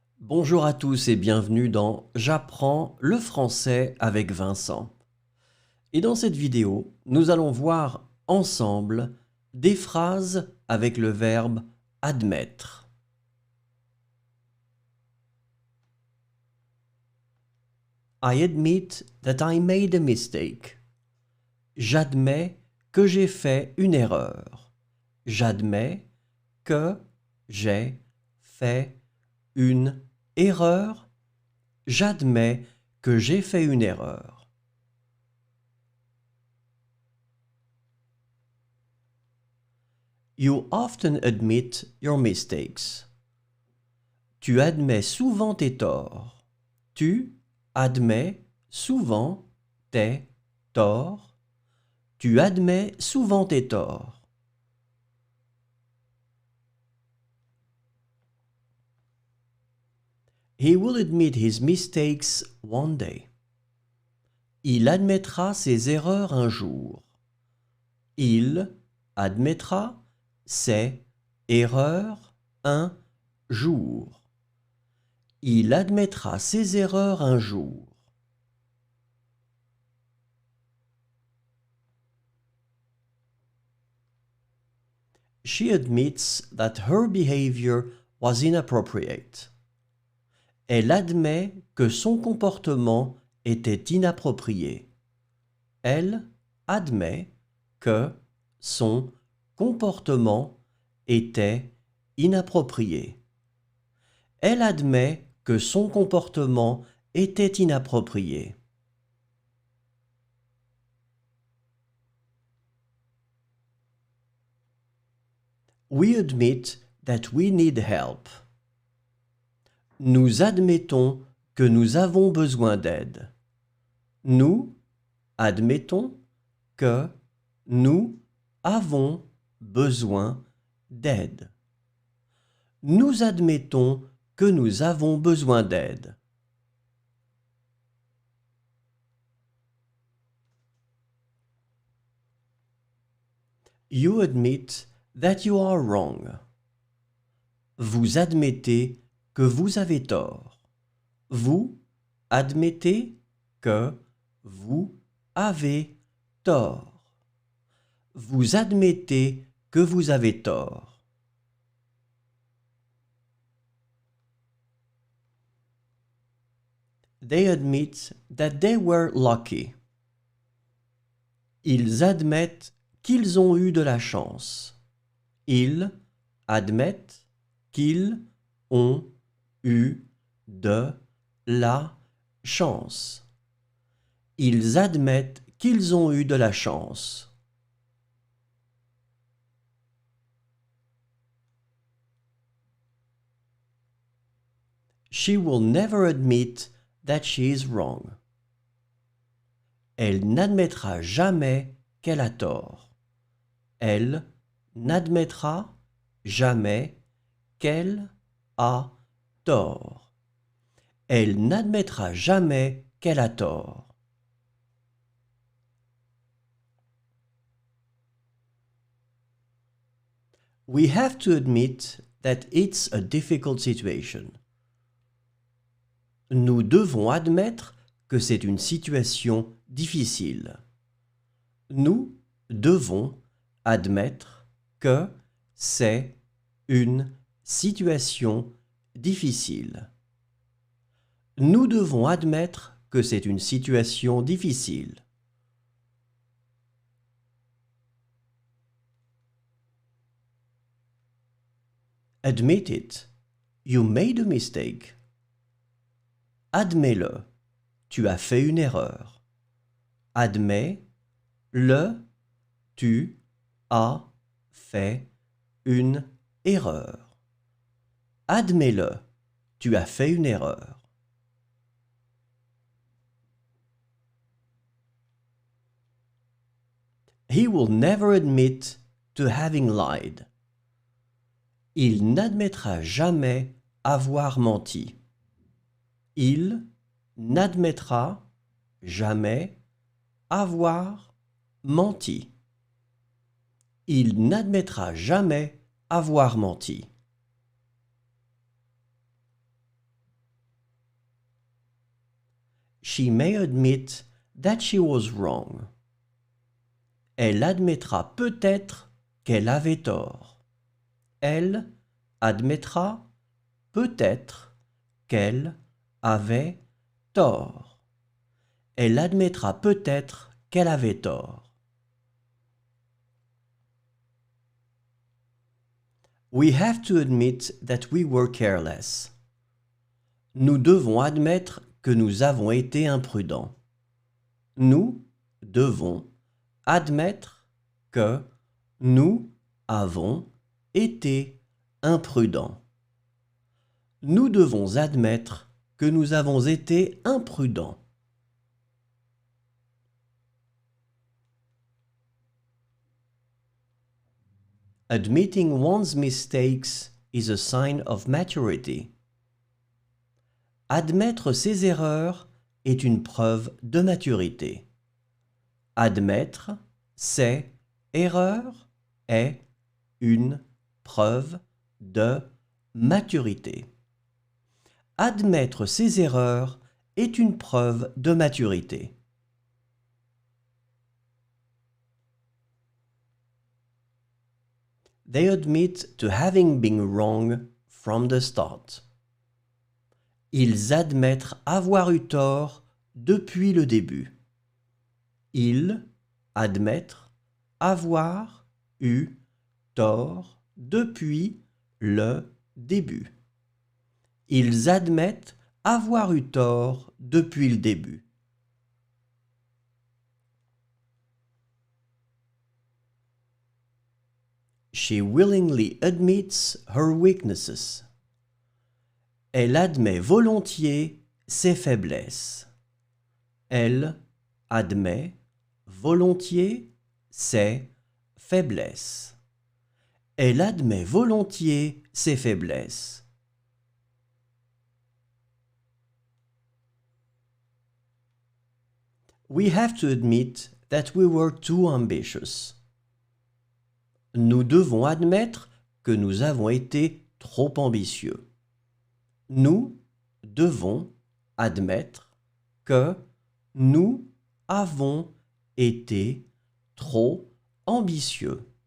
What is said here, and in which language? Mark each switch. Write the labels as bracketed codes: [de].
[fr] Bonjour à tous et bienvenue dans J'apprends le français avec Vincent. Et dans cette vidéo, nous allons voir ensemble des phrases avec le verbe admettre. [en] I admit that I made a mistake. [fr] J'admets que j'ai fait une erreur. J'admets que j'ai fait une erreur. J'admets que j'ai fait une erreur. [en] You often admit your mistakes. [fr] Tu admets souvent tes torts. Tu admets souvent tes torts. Tu admets souvent tes torts. [en] He will admit his mistakes one day. [fr] Il admettra ses erreurs un jour. Il admettra ses erreurs un jour. Il admettra ses erreurs un jour. [en] She admits that her behavior was inappropriate. [fr] Elle admet que son comportement était inapproprié. Elle admet que son comportement était inapproprié. Elle admet que son comportement était inapproprié. [en] We admit that we need help. [fr] Nous admettons que nous avons besoin d'aide. Nous admettons que nous avons besoin d'aide. Nous admettons que nous avons besoin d'aide. [en] You admit that you are wrong. [fr] Vous admettez que vous avez tort. Vous admettez que vous avez tort. Vous admettez que vous avez tort. [en] They admit that they were lucky. [fr] Ils admettent qu'ils ont eu de la chance. Ils admettent qu'ils ont eu de la chance. Ils admettent qu'ils ont eu de la chance. [en] She will never admit that she is wrong. [fr] Elle n'admettra jamais qu'elle a tort. Elle n'admettra jamais qu'elle a tort. Elle n'admettra jamais qu'elle a tort. [en] We have to admit that it's a difficult situation. [fr] Nous devons admettre que c'est une situation difficile. Nous devons admettre que c'est une situation difficile. Nous devons admettre que c'est une situation difficile. [en] Admit it. You made a mistake. [fr] Admets-le. Tu as fait une erreur. Admets-le. Tu as fait une erreur. Admets-le. Tu as fait une erreur. [en] He will never admit to having lied. [fr] Il n'admettra jamais avoir menti. Il n'admettra jamais avoir menti. Il n'admettra jamais avoir menti. [en] She may admit that she was wrong. [fr] Elle admettra peut-être qu'elle avait tort. Elle admettra peut-être qu'elle avait tort. Elle admettra peut-être qu'elle avait tort. [en] We have to admit that we were careless. [fr] Nous devons admettre que nous avons été imprudents. Nous devons admettre que nous avons été imprudents. Nous devons admettre que nous avons été imprudents. [en] Admitting one's mistakes is a sign of maturity. [fr] Admettre ses erreurs est une preuve de maturité. Admettre ses erreurs est une preuve de maturité. Admettre ses erreurs est une preuve de maturité. [en] They admit to having been wrong from the start. [fr] Ils admettent avoir eu tort depuis le début. Ils admettent avoir eu tort depuis le début. Ils admettent avoir eu tort depuis le début. [en] She willingly admits her weaknesses. [fr] Elle admet volontiers ses faiblesses. Elle admet volontiers ses faiblesses. Elle admet volontiers ses faiblesses. [en] We have to admit that we were too ambitious. [fr] Nous devons admettre que nous avons été trop ambitieux. Nous devons admettre que nous avons été trop ambitieux.